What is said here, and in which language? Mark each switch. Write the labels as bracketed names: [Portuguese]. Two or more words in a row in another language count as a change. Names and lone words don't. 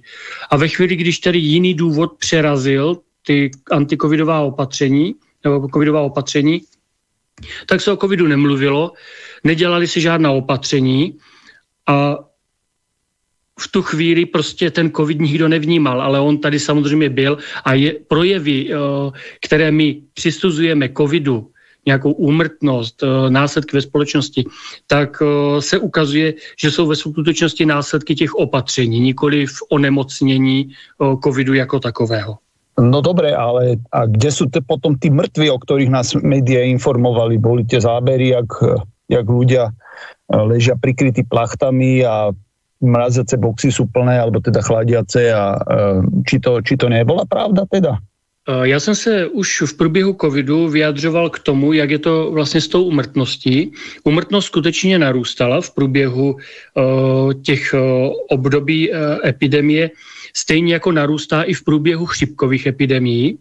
[Czech] A ve chvíli, když tedy jiný důvod přerazil ty antikovidová opatření, nebo covidová opatření, tak se o covidu nemluvilo, nedělali si žádná opatření a v tu chvíli prostě ten covid nikdo nevnímal, ale on tady samozřejmě byl a projevy, které my přisuzujeme covidu, nějakou úmrtnost, následky ve společnosti, tak se ukazuje, že jsou ve skutečnosti následky těch opatření, nikoli v onemocnění covidu jako takového. [Slovak] No dobre, ale a kde sú potom tí mŕtvi, o ktorých nás médiá informovali? Boli tie zábery, jak ľudia ležia prikrytí plachtami a mraziace boxy sú plné, alebo teda chladiace a či to nebola pravda teda? [Czech] Já jsem se už v průběhu covidu vyjadřoval k tomu, jak je to vlastně s tou úmrtností. Úmrtnost skutečně narůstala v průběhu těch období epidemie, stejně jako narůstá i v průběhu chřipkových epidemií.